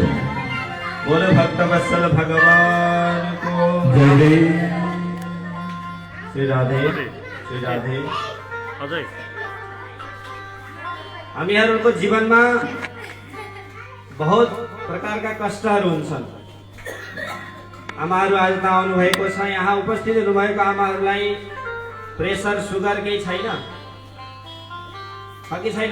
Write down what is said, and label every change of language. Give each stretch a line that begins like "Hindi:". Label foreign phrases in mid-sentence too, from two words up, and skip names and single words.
Hindi: बोल भक्त वत्सल भगवान को जय। श्री राधे श्री राधे। अजय
Nepali: हामीहरूको जीवनमा बहुत प्रकारका कष्टहरू हुन्छन्। आमाहरू आज नआउनु भएको छ। यहाँ उपस्थित हुनुभएको आमाहरूलाई प्रेसर सुगर केही छैन कि छैन?